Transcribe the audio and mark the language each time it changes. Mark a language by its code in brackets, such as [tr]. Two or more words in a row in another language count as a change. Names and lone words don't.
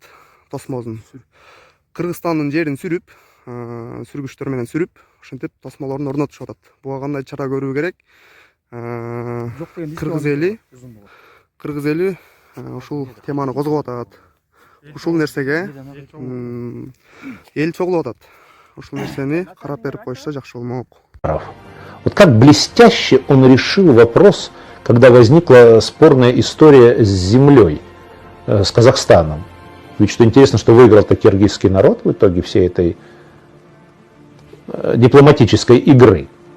[ky] Тосмосун Кыргызстандын жерин сүрүп, сүргүчтөр менен сүрүп, ошентип тосмолорун орнотушуп атат. Буга кандай чара көрүү керек? Кыргыз эли ушул теманы козгоп атат. Ушул нерсеге эл чогулуп атат. Ушул нерсени карап берип коюшса жакшы болмок. [ru] Вот как блестяще он решил вопрос, когда возникла спорная история с землей, с Казахстаном. Ведь что интересно, что выиграл-то киргизский народ в итоге всей этой дипломатической игры.